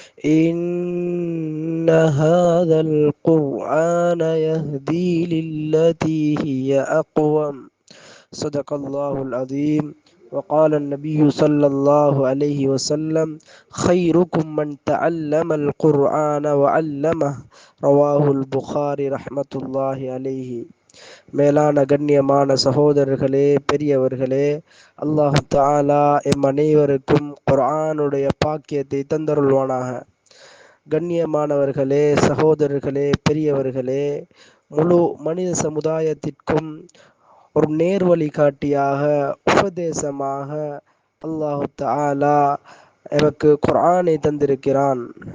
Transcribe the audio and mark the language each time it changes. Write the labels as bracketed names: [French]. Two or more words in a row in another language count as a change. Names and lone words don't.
[Arabic] إن هذا القرآن يهدي للتي هي أقوم. صدق الله العظيم. وقال النبي صلى الله عليه وسلم: خيركم من تعلم القرآن وعلمه. رواه البخاري رحمة الله عليه. [Tamil] மேலான கண்ணியமான சகோதரர்களே, பெரியவர்களே, [Arabic] الله تعالى [Tamil] எம் அனைவருக்கும் குர்ஆனுடைய பாக்கியத்தை தந்தருள்வானாக. கண்ணியமானவர்களே, சகோதரர்களே, பெரியவர்களே, முழு மனித சமுதாயத்திற்கும் ஒரு நேர்வழி காட்டியாக, உபதேசமாக [Arabic] الله تعالى [Tamil] எமக்கு குர்ஆனை தந்திருக்கிறான்.